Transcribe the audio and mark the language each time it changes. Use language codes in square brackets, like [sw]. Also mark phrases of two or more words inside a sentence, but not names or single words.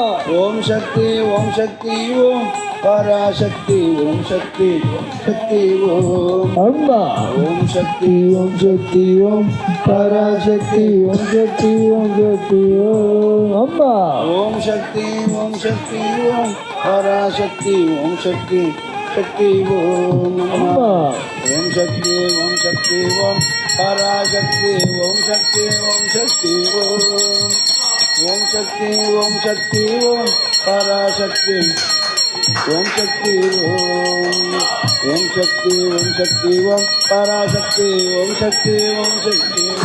[ta] ஓம் சக்தி ஓம் சக்தி ஓம் பராசக்தி ஓம் சக்தி சக்தி ஓம் அம்மா ஓம் சக்தி ஓம் சக்தி ஓம் பராசக்தி ஓம் சக்தி ஓம் சக்தி ஓம் அம்மா ஓம் சக்தி ஓம் சக்தி ஓம் பராசக்தி ஓம் சக்தி [hi] शक्ति ओम [ta] அம்மா [hi] ओम शक्ति ओम पराशक्ति ओम शक्ति ओम शक्ति ओम पराशक्ति ओम शक्ति ओम शक्ति ओम पराशक्ति ओम शक्ति ओम शक्ति